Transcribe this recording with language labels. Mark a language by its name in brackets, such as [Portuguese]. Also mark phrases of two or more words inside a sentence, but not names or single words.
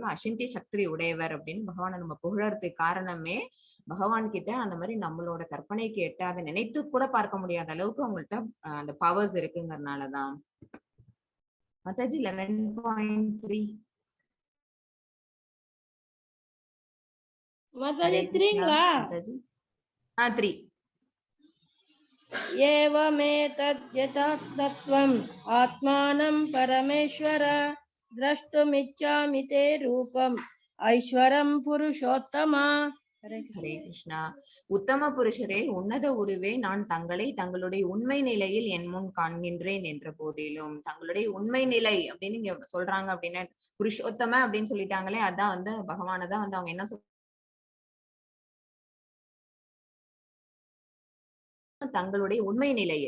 [Tamil] அச்சிந்திய சக்தி உடையவர் அப்படின்னு பகவானை நம்ம புகழறதுக்கு காரணமே, பகவான் கிட்ட அந்த மாதிரி நம்மளோட கற்பனைக்கு எட்டாத, நினைத்து கூட பார்க்க முடியாத அளவுக்கு அவங்கள்ட்ட அந்த பவர்ஸ் இருக்குங்கிறதுனாலதான். மாதாஜி 11.3. மாதாஜி 3ங்களா? 3. [Sanskrit] एवमेतद् यथा तत्त्वम् आत्मानं परमेश्वर द्रष्टुमिच्छामि ते रूपम् ऐश्वरं पुरुषोत्तमा. [Tamil] ஹரே கிருஷ்ணா. உத்தம புருஷரே, உன்னத உருவே, நான் தங்களை தங்களுடைய உண்மை நிலையில் என் முன் காண்கின்றேன் என்ற போதிலும், தங்களுடைய உண்மை நிலை அப்படின்னு இங்க சொல்றாங்க அப்படின்னா, புருஷோத்தம அப்படின்னு சொல்லிட்டாங்களே, அதான் வந்து பகவானதான் வந்து அவங்க என்ன தங்களுடைய உண்மை நிலையை.